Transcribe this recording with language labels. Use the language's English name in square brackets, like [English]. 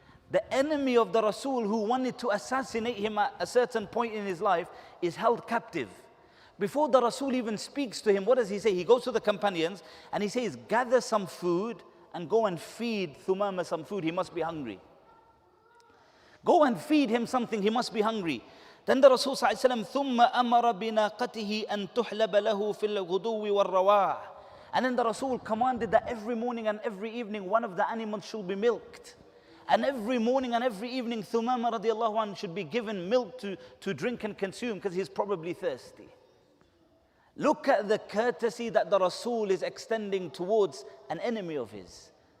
[English] The enemy of the Rasul who wanted to assassinate him at a certain point in his life is held captive. Before the Rasul even speaks to him, what does he say? He goes to the companions and he says, gather some food and go and feed Thumama some food. He must be hungry. Go and feed him something. He must be hungry. Then the Rasul [Arabic] ثُمَّ أَمَرَ بِنَاقَتِهِ أَن تُحْلَبَ لَهُ فِي الْغُدُوِّ وَالرَّوَاحِ. [English] And then the Rasul commanded that every morning and every evening one of the animals should be milked. And every morning and every evening Thumama radiallahu anhu should be given milk to drink and consume because he's probably thirsty. Look at the courtesy that the Rasul is extending towards an enemy of his.